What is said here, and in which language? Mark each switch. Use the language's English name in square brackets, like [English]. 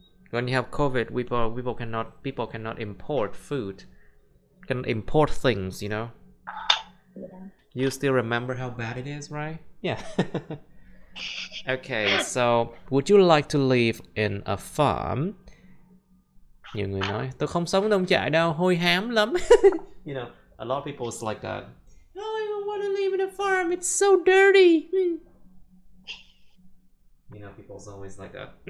[English] When you have COVID, people cannot import food. Can import things, you know. Yeah. You still remember how bad it is, right? Yeah. Okay, so would you like to live in a farm? [Vietnamese] Nhiều người nói tôi không sống nông trại đâu, hôi hám lắm. [English] You know, a lot of people's like that. No, I don't want to live in a farm. It's so dirty. You know, people's always like that.